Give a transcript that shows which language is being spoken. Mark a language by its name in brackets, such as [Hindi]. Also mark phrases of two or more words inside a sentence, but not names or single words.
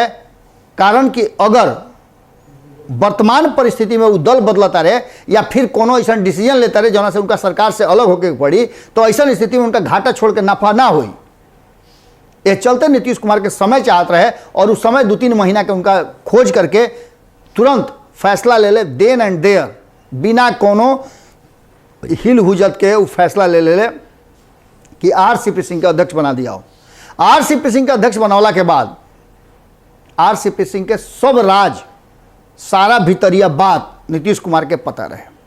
[Bhojpuri] कारण कि अगर वर्तमान परिस्थिति में वो दल बदलता रहे या फिर कोनो ऐसा डिसीजन लेता रहे जना से उनका सरकार से अलग होकर पड़ी तो ऐसा स्थिति में उनका घाटा छोड़ के नफा ना हुई। ये चलते नीतीश कुमार के समय चाहत रहे और उस समय 2-3 महीना के उनका खोज करके तुरंत फैसला ले ले, [English] then and there, [Bhojpuri] बिना कोनो हिल हुजत के वो फैसला ले कि आरसीपी सिंह का अध्यक्ष बना दिया हो। आरसीपी सिंह का अध्यक्ष बनौला के बाद आरसीपी सिंह के सब राज, सारा भीतरिया बात नीतीश कुमार के पता रहे।